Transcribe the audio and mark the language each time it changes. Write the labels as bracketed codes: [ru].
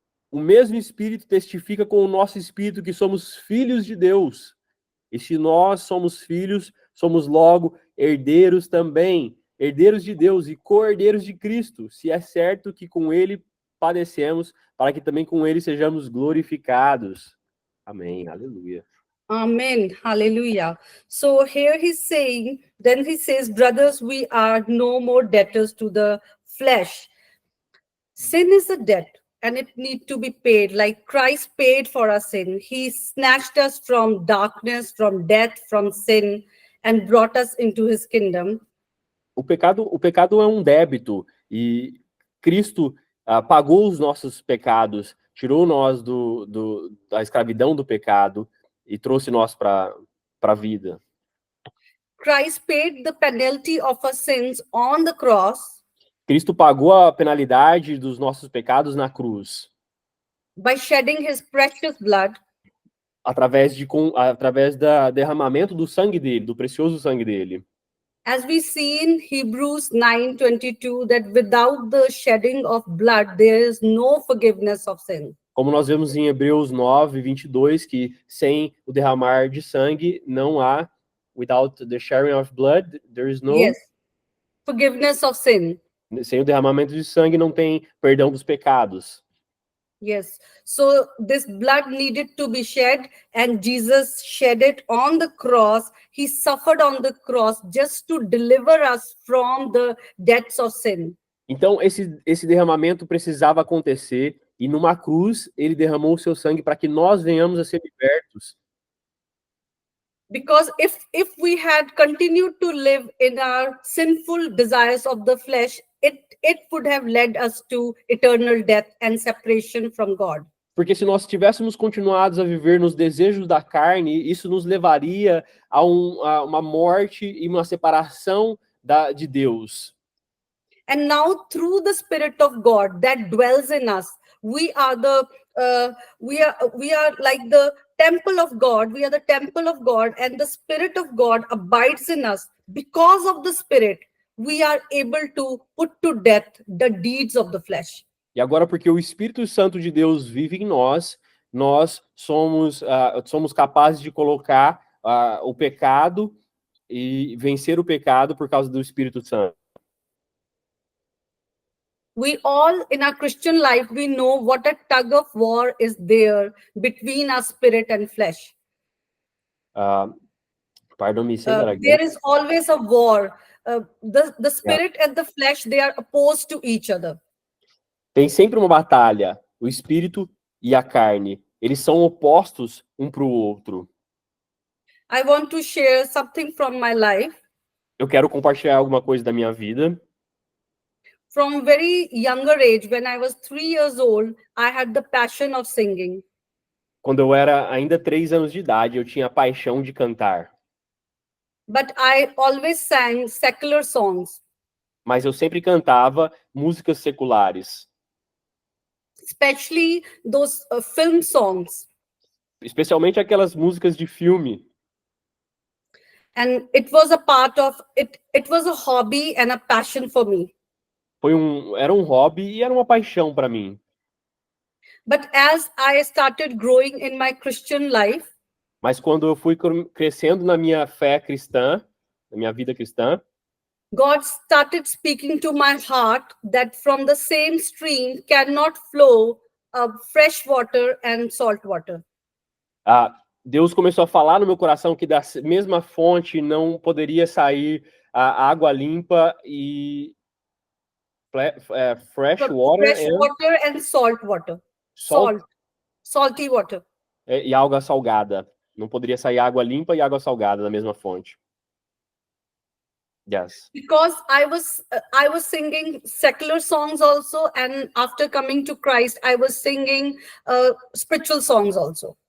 [pt] O mesmo Espírito testifica com o nosso espírito que somos filhos de Deus. E se nós somos filhos, somos logo herdeiros também, herdeiros de Deus e co-herdeiros de Cristo, se é certo que com ele padecemos, para que também com ele sejamos glorificados. Amém, aleluia. [en] Amen. Hallelujah. So here he's saying, then he says, brothers, we are no more debtors to the flesh. Sin is a debt and it needs to be paid. Like Christ paid for our sin. He snatched us from darkness, from death, from sin, and brought us into his kingdom. [pt] O pecado é um débito e Cristo pagou os nossos pecados, tirou nós da escravidão do pecado e trouxe nós para a vida. [en] Christ paid the penalty of our sins on the cross. [pt] Cristo pagou a penalidade dos nossos pecados na cruz. [en] By shedding his precious blood. [pt] Através do derramamento do sangue dele, do precioso sangue dele. [en] As we see in Hebrews 9:22, that without the shedding of blood, there is no forgiveness of sin. [pt] Como nós vemos em Hebreus 9:22, que sem o derramar de sangue não há, [en] without the sharing of blood, there is no... Yes, forgiveness of sin. [pt] Sem o derramamento de sangue não tem perdão dos pecados. [en] Yes, so this blood needed to be shed, and Jesus shed it on the cross. He suffered on the cross just to deliver us from the debts of sin. [pt] Então esse derramamento precisava acontecer, e numa cruz ele derramou o seu sangue para que nós venhamos a ser libertos. [en] Because if we had continued to live in our sinful desires of the flesh, it would have led us to eternal death and separation from God. [pt] Porque se nós tivéssemos continuado a viver nos desejos da carne, isso nos levaria a uma morte e uma separação de Deus. [en] And now through the Spirit of God that dwells in us, we are like the temple of God. We are the temple of God, and the Spirit of God abides in us. Because of the Spirit, we are able to put to death the deeds of the flesh. [pt] E agora, porque o Espírito Santo de Deus vive em nós, nós somos capazes de colocar o pecado e vencer o pecado por causa do Espírito Santo. [en] We all in our Christian life, we know what a tug of war is there between our spirit and flesh. Pardon me, say that again. There is always a war. The spirit and the flesh, they are opposed to each other. [pt] Tem sempre uma batalha, o espírito e a carne. Eles são opostos um para o outro. [en] I want to share something from my life. [pt] Eu quero compartilhar alguma coisa da minha vida. [en] From very younger age, when I was 3 years old, I had the passion of singing. [pt] Quando eu era ainda 3 anos de idade, eu tinha a paixão de cantar. [en] But I always sang secular songs. [pt] Mas eu sempre cantava músicas seculares. [en] Especially those film songs. [pt] Especialmente aquelas músicas de filme. [en] And it was a part of it. It was a hobby and a passion for me. [pt] Era um hobby e era uma paixão para mim. [en] But as I started growing in my Christian life, [pt] mas quando eu fui crescendo na minha fé cristã, na minha vida cristã, [en] God started speaking to my heart that from the same stream cannot flow fresh water and salt water. [pt] Deus começou a falar no meu coração que da mesma fonte não poderia sair a água limpa e [en] fresh water and salt water. Salt. salty water. [pt] E água salgada. Não poderia sair água limpa e água salgada da mesma fonte. [en] Yes. Because I was singing secular songs also, and after coming to Christ, I was singing spiritual songs also.